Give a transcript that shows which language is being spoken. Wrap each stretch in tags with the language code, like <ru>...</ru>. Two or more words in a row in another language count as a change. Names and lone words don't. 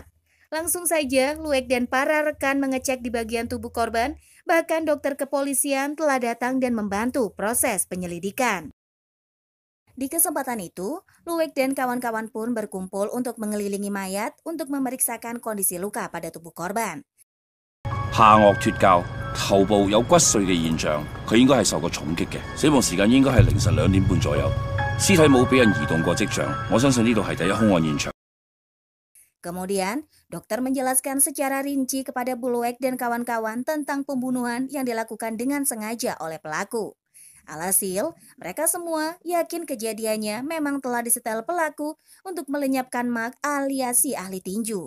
<id>Langsung saja, Luek dan para rekan mengecek di bagian tubuh korban, bahkan dokter kepolisian telah datang dan membantu proses penyelidikan. Di kesempatan itu, Luek dan kawan-kawan pun berkumpul untuk mengelilingi mayat untuk memeriksakan kondisi luka pada tubuh korban.</id> <yue>下顎脱臼，頭部有骨碎嘅現象，佢應該係受過重擊嘅。死亡時間應該係凌晨2點半左右，屍體冇俾人移動過跡象。我相信呢度係第一兇案現場。</yue> <id>Kemudian, dokter menjelaskan secara rinci kepada Buluek dan kawan-kawan tentang pembunuhan yang dilakukan dengan sengaja oleh pelaku. Alhasil, mereka semua yakin kejadiannya memang telah disetel pelaku untuk melenyapkan Mak alias si ahli tinju.</id>